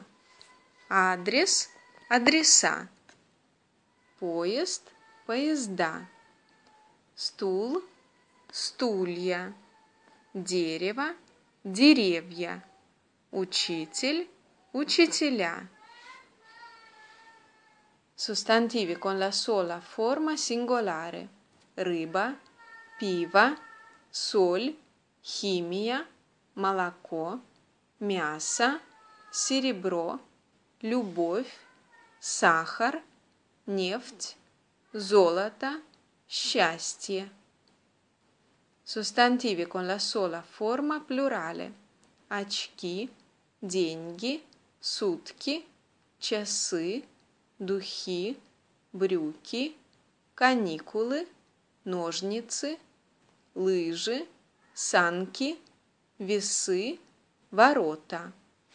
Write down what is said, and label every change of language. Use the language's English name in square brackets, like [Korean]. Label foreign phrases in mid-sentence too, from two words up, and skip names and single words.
[Russian] Адрес – адреса. Поезд – поезда. Стул – стулья. Дерево – деревья. Учитель – учителя. [Italian] Sostantivi con la sola forma singolare. [Russian] Рыба, пиво, соль, химия, молоко, мясо, серебро, любовь, сахар, нефть, золото, счастье. [Italian] Sostantivi con la sola forma plurale. [Russian] Очки, деньги, сутки, часы, духи, брюки, каникулы, ножницы, лыжи, санки, весы, ворота.